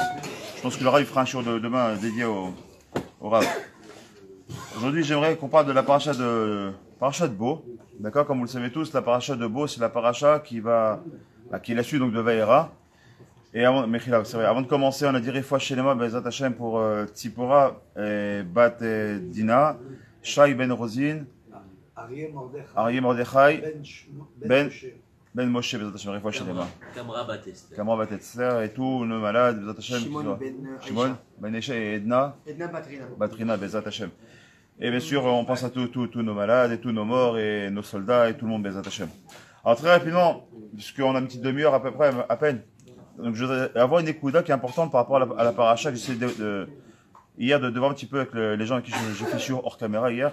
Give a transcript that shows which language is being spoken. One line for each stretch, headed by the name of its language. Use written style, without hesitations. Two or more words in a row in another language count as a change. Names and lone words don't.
French: Je pense que le Rav fera un jour demain dédié au Rav. Aujourd'hui, j'aimerais qu'on parle de la paracha de Bo. D'accord, comme vous le savez tous, la paracha de Bo, c'est la paracha qui est la suite donc de Vaïra. Et avant, c'est vrai, avant de commencer, on a dit
Hebrew: רפואה שלמה בעזרת השם
French: pour Tzipora, Bat Dina, Shai Ben Rosin, Arié Mordechai, Ben Moshe
Hebrew: בעזרת השם, רפואה שלמה.
French: Kamra Bat Esther et tous nos malades,
Hebrew: בעזרת השם.
French: Shimon Ben Eshe et Edna Batrina
Hebrew: בעזרת השם.
French: Et bien sûr, on pense à tous nos malades et tous nos morts et nos soldats et tout le monde
Hebrew: בעזרת השם.
French: Alors très rapidement, puisqu'on a une petite demi-heure à peu près, à peine. Donc je voudrais avoir une écouda qui est importante par rapport à la paracha que j'essaie hier de voir un petit peu avec les gens avec qui j'ai fait sur hors caméra hier.